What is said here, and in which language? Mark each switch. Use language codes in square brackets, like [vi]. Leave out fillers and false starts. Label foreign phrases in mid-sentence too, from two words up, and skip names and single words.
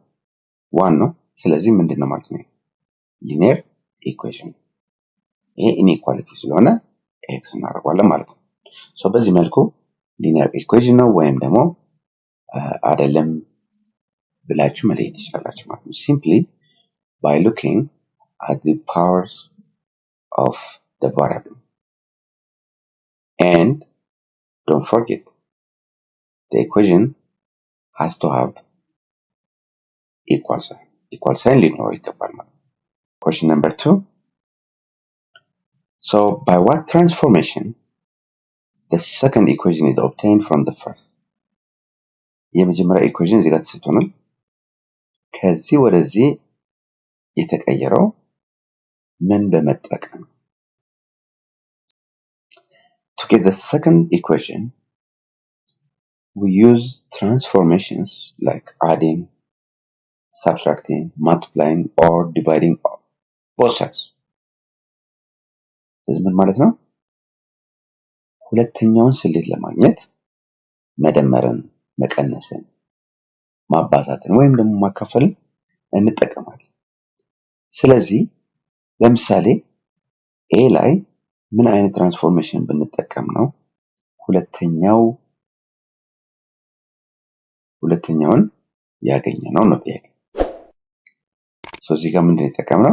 [am] 1 ነው። ስለዚህ ምንድነው ማለት ነው? [en] linear equation [am] ይሄ inequality ስለሆነ x እናደርጋለን ማለት ነው። [en] so በዚህ [am] መልኩ [en] linear equation [am] ነው ወይም ደግሞ አይደለም ብላችሁ መለየት ትችላላችሁ ማለት ነው። [en] simply by looking at the powers of the variable and don't forget the equation has to have equal sign [am] ሊኖረው ይገባል ማለት ነው። [en] question number 2 so by what transformation the second equation is obtained from the first? [am] የመጀመሪያ ኢኩዌሽን እዚህ ጋር ተሰጥቶናል። ከዚህ ወደዚህ የተቀየረው ምን በመጠቀም? [en] to get the second equation we use transformations like adding, subtracting, multiplying or dividing both sides. [am] ስለዚህ ምን ማለት ነው? ሁለተኛውን ስሌት ለማግኘት መደመርን፣ መቀነስን፣ ማባዛትን ወይም ደግሞ ማካፈልን እንጠቀማለን። ስለዚህ ለምሳሌ ኤ ላይ ምን አይነት ትራንስፎርሜሽን ብንጠቀም ነው ሁለተኛውን ያገኘነው ነው ጥያቄ። እዚህ ጋር ምንድን ነው የተጠቀምነው?